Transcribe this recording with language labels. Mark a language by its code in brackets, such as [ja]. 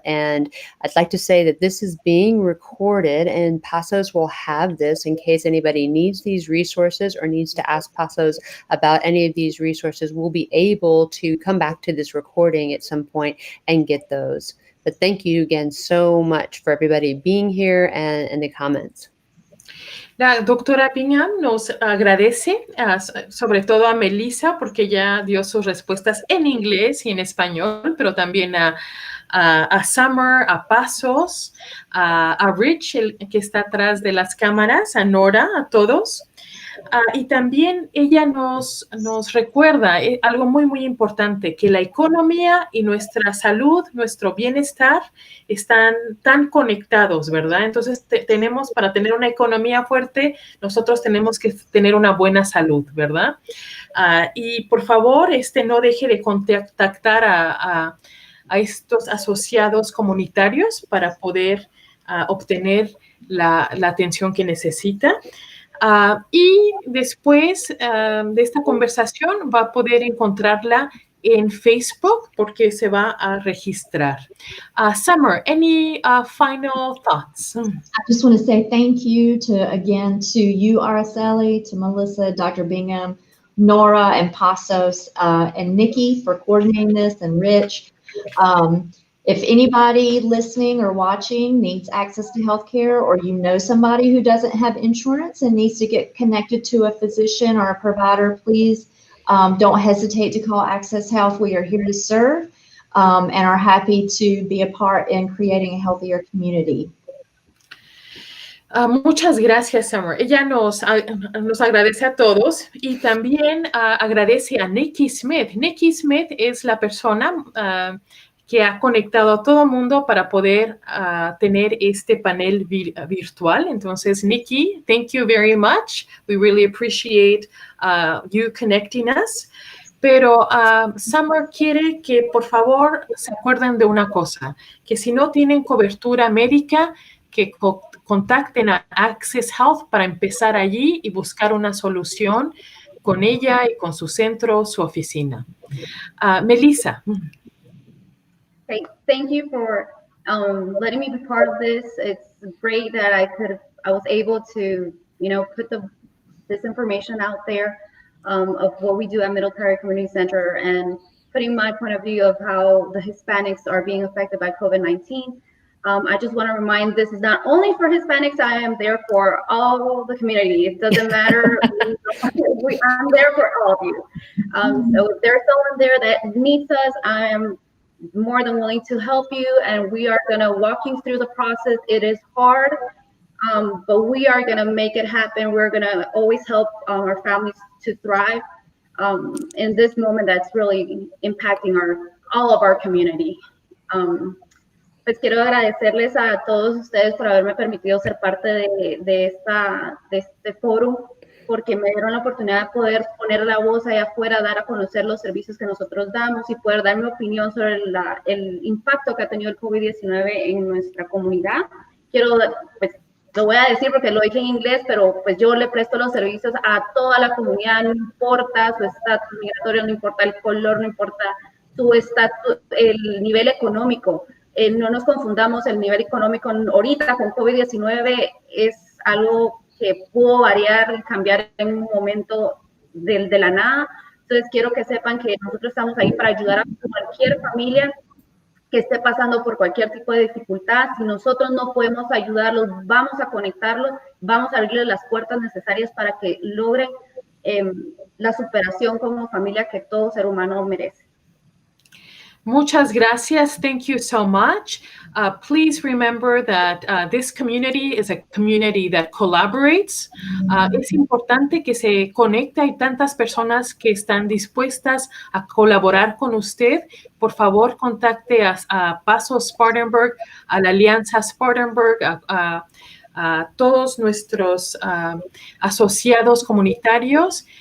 [en] And I'd like to say that this is being recorded, and Pasos will have this in case anybody needs these resources or needs to ask Pasos about any of these resources. We'll be able to come back to this recording at some point and get those. But thank you again so much for everybody being here and the comments. [es] La doctora Bingham nos agradece, sobre todo a Melissa, porque ya dio sus respuestas en inglés y en español, pero también a Summer, a Pasos, a Rich, el que está atrás de las cámaras, a Nora, a todos. Y también ella nos recuerda algo muy importante, que la economía y nuestra salud, nuestro bienestar están tan conectados, ¿verdad? Entonces para tener una economía fuerte, nosotros tenemos que tener una buena salud, ¿verdad? Y por favor, no deje de contactar a estos asociados comunitarios para poder obtener la atención que necesita. Y después de esta conversación va a poder encontrarla en Facebook porque se va a registrar. [en] Summer, any final thoughts? I just want to say thank you to you, Araceli, to Melissa, Dr. Bingham, Nora, and Pasos, and Nikki for coordinating this, and Rich. If anybody listening or watching needs access to healthcare, or you know somebody who doesn't have insurance and needs to get connected to a physician or a provider, please don't hesitate to call Access Health. We are here to serve and are happy to be a part in creating a healthier community. [es] Muchas gracias, Summer. Ella nos agradece a todos y también agradece a Nikki Smith. Nikki Smith es la persona que ha conectado a todo mundo para poder tener este panel virtual. Entonces, [en] Nikki, thank you very much. We really appreciate you connecting us. [es] Pero Summer quiere que, por favor, se acuerden de una cosa, que si no tienen cobertura médica, que contacten a Access Health para empezar allí y buscar una solución con ella y con su centro, su oficina. Melissa. [en] Okay, thank you for letting me be part of this. It's great that I was able to, put this information out there of what we do at Middle Tiger Community Center, and putting my point of view of how the Hispanics are being affected by COVID-19. I just want to remind, this is not only for Hispanics. I am there for all the community. It doesn't matter. I'm there for all of you. So if there's someone there that needs us, I am more than willing to help you, and we are going to walk you through the process. It is hard. but we are going to make it happen. We're going to always help our families to thrive in this moment that's really impacting all of our community. [es] Pues quiero agradecerles a todos ustedes por haberme permitido ser parte de este foro, porque me dieron la oportunidad de poder poner la voz allá afuera, dar a conocer los servicios que nosotros damos y poder dar mi opinión sobre el impacto que ha tenido el COVID-19 en nuestra comunidad. Quiero, pues, lo voy a decir porque lo dije en inglés, pero pues yo le presto los servicios a toda la comunidad, no importa su estatus migratorio, no importa el color, no importa su estatus, el nivel económico. No nos confundamos, el nivel económico ahorita con COVID-19 es algo que pudo variar y cambiar en un momento de la nada. Entonces quiero que sepan que nosotros estamos ahí para ayudar a cualquier familia que esté pasando por cualquier tipo de dificultad. Si nosotros no podemos ayudarlos, vamos a conectarlos, vamos a abrirles las puertas necesarias para que logren la superación como familia que todo ser humano merece. Muchas gracias. [en] Thank you so much. Please remember that this community is a community that collaborates. [es] Es importante que se conecte. Hay tantas personas que están dispuestas a colaborar con usted. Por favor, contacte a Paso Spartanburg, a la Alianza Spartanburg, a todos nuestros asociados comunitarios.